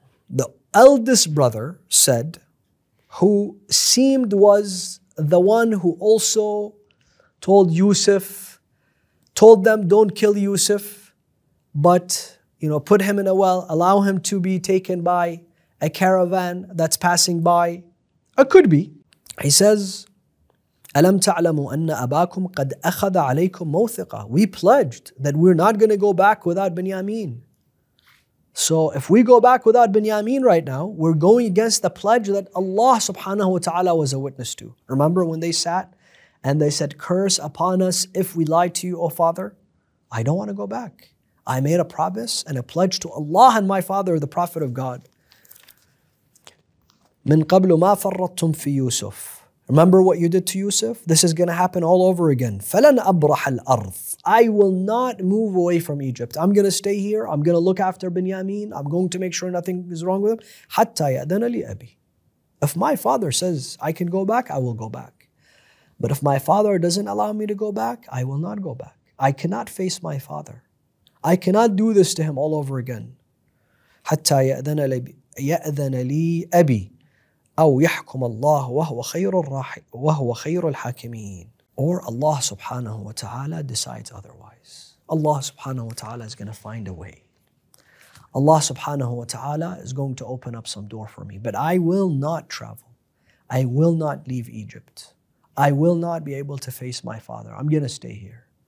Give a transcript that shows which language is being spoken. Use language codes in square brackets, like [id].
[en] The eldest brother said, who seemed was the one who also told Yusuf, told them don't kill Yusuf, but put him in a well, allow him to be taken by a caravan that's passing by. It could be. He says, [ar] أَلَمْ تَعْلَمُوا أَنَّ أَبَاكُمْ قَدْ أَخَذَ عَلَيْكُمْ مَوْثِقًا. [en] We pledged that we're not going to go back without Binyamin. So if we go back without Binyamin right now, we're going against the pledge that Allah subhanahu wa ta'ala was a witness to. Remember when they sat and they said, curse upon us if we lied to you, O Father? I don't want to go back. I made a promise and a pledge to Allah and my father, the Prophet of God. [ar] مِن قَبْلُ مَا فَرَّطْتُمْ فِي يُوسُف. [en] Remember what you did to Yusuf? This is going to happen all over again. [ar] فَلَنْ أَبْرَحَ الْأَرْضِ. [en] I will not move away from Egypt. I'm going to stay here. I'm going to look after Binyamin. I'm going to make sure nothing is wrong with him. [ar] حَتَّى يَأْذَنَ لِي أَبِي. [en] If my father says I can go back, I will go back. But if my father doesn't allow me to go back, I will not go back. I cannot face my father. I cannot do this to him all over again. [ar] حَتَّى يَأْذَنَ لِي أَبِي أو يحكم الله وهو خير الحاكمين. [en] Or Allah subhanahu wa ta'ala decides otherwise. Allah subhanahu wa ta'ala is going to find a way. Allah subhanahu wa ta'ala is going to open up some door for me. But I will not travel. I will not leave Egypt. I will not be able to face my father. I'm going to stay here.